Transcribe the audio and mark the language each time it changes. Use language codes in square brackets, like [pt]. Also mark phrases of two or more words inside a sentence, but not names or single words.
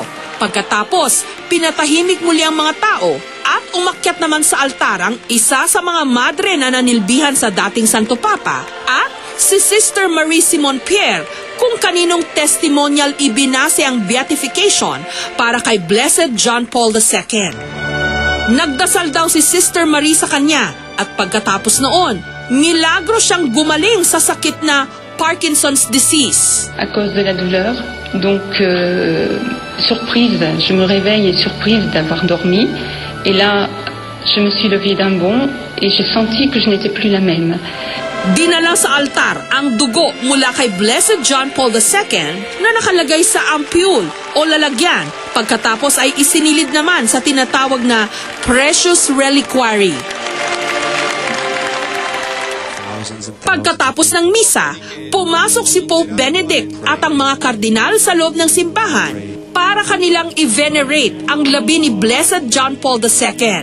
[tl] Pagkatapos, pinatahimik muli ang mga tao at umakyat naman sa altar ang isa sa mga madre na nanilbihan sa dating Santo Papa at si Sister Marie Simon Pierre kung kaninong testimonial ibinase ang beatification para kay Blessed John Paul II. Nagdasal daw si Sister Marie sa kanya at pagkatapos noon, milagro siyang gumaling sa sakit na [en] Parkinson's disease. [fr] À cause de la douleur, donc surprise, je me réveille et surprise d'avoir dormi. Et là, je me suis levée d'un bond et j'ai senti que je n'étais plus la même. [tl] Dinala sa altar ang dugo mula kay Blessed John Paul II na nakalagay sa ampule o lalagyan. Pagkatapos ay isinilid naman sa tinatawag na [en] precious reliquary. [tl] Pagkatapos ng misa, pumasok si Pope Benedict at ang mga kardinal sa loob ng simbahan para kanilang i-venerate ang labi ni Blessed John Paul II.